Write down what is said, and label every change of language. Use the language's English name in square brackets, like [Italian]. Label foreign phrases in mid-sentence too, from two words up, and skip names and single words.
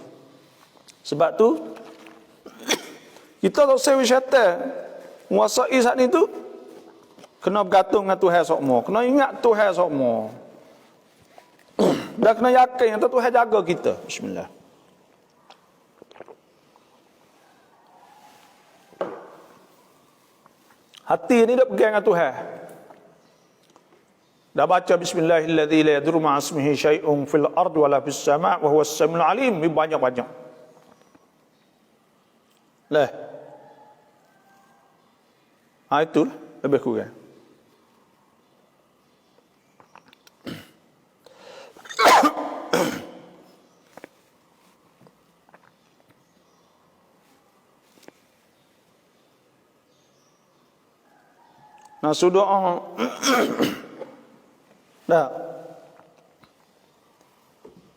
[Malay] Sebab tu kita tak sewi syaitan menguasai saat ni tu kena bergantung dengan Tuhan semua, kena ingat Tuhan semua. Dan kena yakin yang Tuhan jaga kita. Bismillah. Hati ni dah pegang dengan Tuhan. Dah baca [Arabic] بسم الله الذي لا يضر مع اسمه شيء في الأرض ولا في السماء وهو السميع العليم. [Malay] Banyak-banyak. Lah. Itu lebih kurang. Nah, sudah dah.